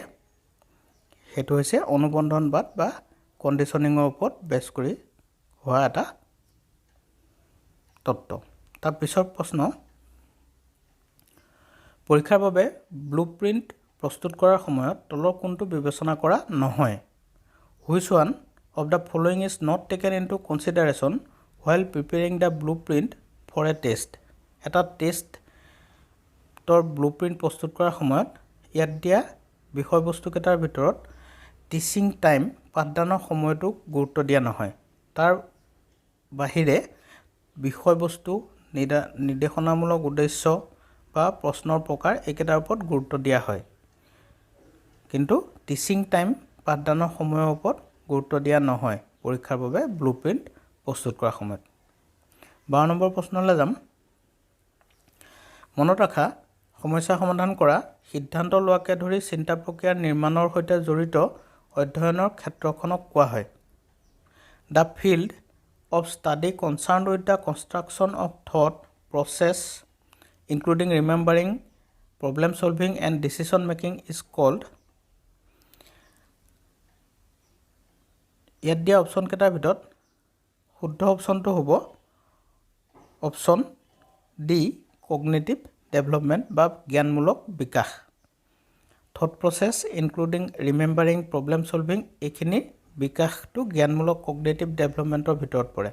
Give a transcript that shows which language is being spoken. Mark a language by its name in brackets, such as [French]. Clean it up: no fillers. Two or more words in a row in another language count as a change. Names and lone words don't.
[Assamese] সেইটো হৈছে অনুবন্ধনবাদ বা কণ্ডিশ্যনিঙৰ ওপৰত বেছ কৰি হোৱা এটা তত্ত্ব। তাৰ পিছৰ প্ৰশ্ন, পৰীক্ষাৰ বাবে ব্লুপ্ৰিণ্ট প্ৰস্তুত কৰাৰ সময়ত তলৰ কোনটো বিবেচনা কৰা নহয়? [English] Which one of the following is not taken into consideration while preparing the blueprint for a test? [Assamese] এটা টেষ্টৰ ব্লুপ্ৰিণ্ট প্ৰস্তুত কৰাৰ সময়ত ইয়াত দিয়া বিষয়বস্তুকেইটাৰ ভিতৰত [English] teaching time, [Assamese] পাঠদানৰ সময়টোক গুৰুত্ব দিয়া নহয়। তাৰ বাহিৰে বিষয়বস্তু, নিৰ্দেশনামূলক উদ্দেশ্য বা প্ৰশ্নৰ প্ৰকাৰ এইকেইটাৰ ওপৰত গুৰুত্ব দিয়া হয়। কিন্তু [English] teaching time, [Assamese] পাঠদানৰ সময়ৰ ওপৰত গুৰুত্ব দিয়া নহয় পৰীক্ষাৰ বাবে ব্লুপ্ৰিণ্ট প্ৰস্তুত কৰাৰ সময়ত। 12 নম্বৰ প্ৰশ্নলৈ যাম। মনত ৰাখা, সমস্যা সমাধান কৰা, সিদ্ধান্ত লোৱাকে ধৰি চিন্তা প্ৰক্ৰিয়াৰ নিৰ্মাণৰ সৈতে জড়িত অধ্যয়নৰ ক্ষেত্ৰখনক কোৱা হয়। [English] The field of study concerned with the construction of thought process including remembering, problem solving and decision making is called. [Assamese] ইয়াত দিয়া অপশ্যন কেইটাৰ ভিতৰত শুদ্ধ অপশ্যনটো হ'ব [English] option D cognitive development [Assamese] বা জ্ঞানমূলক বিকাশ। [English] thought process including remembering, problem solving, [Assamese] এইখিনি বিকাশটো জ্ঞানমূলক [English] cognitive development [Assamese] ভিতৰত পৰে।